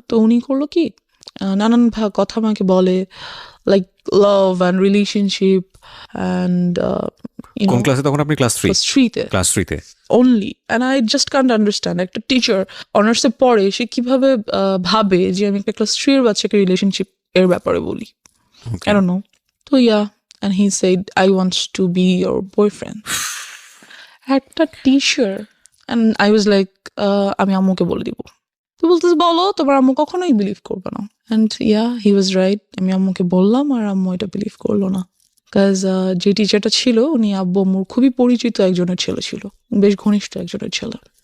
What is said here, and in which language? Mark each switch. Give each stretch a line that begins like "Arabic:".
Bangla: তো উনি করলো কি, নানান কথা আমাকে বলে,
English: like love and relationship and
Bangla: কোন ক্লাসে তখন আপনি? Class 3-তে। Class 3-তে
English: Only. And I just can't understand,
Bangla: একটা টিচার অনার্সে পড়ে, সে কিভাবে ভাবে যে আমি একটা ক্লাস 3 এর বাচ্চাকে রিলেশনশিপ এর ব্যাপারে বলি।
English: I don't know. So yeah, and he said, I want to be your boyfriend.
Bangla: একটা teacher.
English: And I was like,
Bangla: আমি আম্মুকে বলে দিব। তো বলতেছে বলো, তোমার আম্মু কখনোই বিলিভ করবে না।
English: And yeah, he was right.
Bangla: আমি আম্মুকে বললাম আর আম্মু এটা বিলিভ করলো না। বিকজ যে টিচারটা ছিল উনি আব্বু আম্মুর খুবই পরিচিত একজনের ছেলে ছিল, বেশ ঘনিষ্ঠ একজনের ছেলে।